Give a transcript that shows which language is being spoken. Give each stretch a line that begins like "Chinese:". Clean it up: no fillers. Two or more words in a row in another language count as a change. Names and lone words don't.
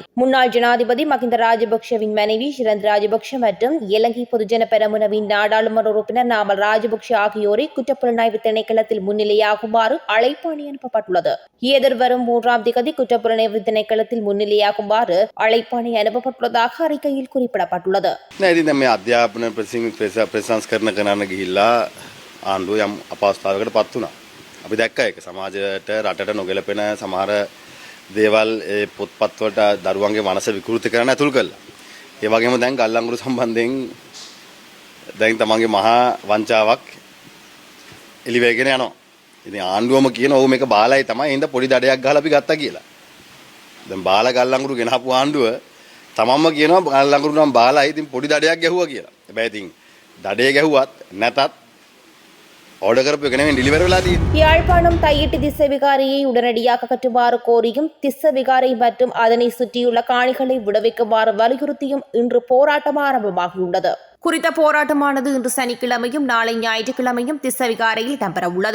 Tamil: முன்னாள் ஜனாதிபதி மகிந்த ராஜபக்ஷவின் மனைவி ஷிரந்த் ராஜபக்ஷ மற்றும் இலங்கை பொதுஜன பெரமுனவின் நாடாளுமன்ற உறுப்பினர் நாமல் ராஜபக்ஷ ஆகியோரை குற்றப்புலனாய்வு திணைக்களத்தில் முன்னிலையாகுமாறு அழைப்பாணை அனுப்பப்பட்டுள்ளது. எதிர்வரும் 3ஆம் தேதி குற்றப்புலனாய்வு திணைக்களத்தில் முன்னிலையாகுமாறு அழைப்பாணை அனுப்பப்பட்டுள்ளதாக அறிக்கையில் குறிப்பிடப்பட்டுள்ளது.
Sinhala: අධ්‍යාපන ප්‍රසංස්කරණ කරන්න ගිහිල්ලා ආණ්ඩුව යම් අපහසුතාවයකට පත් වුණා. අපි දැක්ක ඒක සමාජයට රටට නොගැලපෙන සමහර දේවල් ඒ පොත්පත් වලට දරුවන්ගේ මනස විකෘති කරන්න ඇතුල් කළා. ඒ වගේම දැන් ගල්ලංගුරු සම්බන්ධයෙන් දැන් තමන්ගේ මහා වංචාවක් එලි වෙගෙන යනවා. ඉතින් ආණ්ඩුවම කියන ඔව් මේක බාලයි තමයි හින්දා පොඩි දඩයක් ගහලා අපි ගත්තා කියලා. දැන් බාල ගල්ලංගුරු ගෙනහපු ආණ්ඩුව තමන්ම කියනවා ගල්ලංගුරු නම් බාලයි ඉතින් පොඩි දඩයක් ගැහුවා කියලා. හැබැයි ඉතින් දඩේ ගැහුවත් නැතත්
Tamil: யாழ்ப்பாணம் தையிட்டு திஸ்ஸவிகாரியை உடனடியாக கட்டுமாறு கோரியும் திஸ்ஸவிகாரை மற்றும் அதனை சுற்றியுள்ள காணிகளை விடுவிக்குமாறு வலியுறுத்தியும் இன்று போராட்டம் ஆரம்பமாகியுள்ளது. குறித்த போராட்டமானது இன்று சனிக்கிழமையும் நாளை ஞாயிற்றுக்கிழமையும் திஸ்ஸவிகாரையில் இடம்பெற உள்ளது.